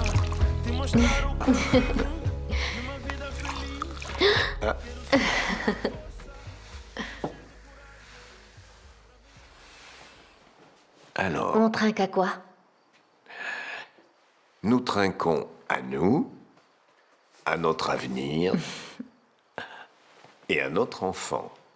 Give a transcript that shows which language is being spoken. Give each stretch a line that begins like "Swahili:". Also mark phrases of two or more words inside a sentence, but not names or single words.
Portuguese: Te mostrar o caminho de uma vida feliz.
French: Alors, On trinque à quoi? nous trinquons à nous, à notre avenir et à notre enfant.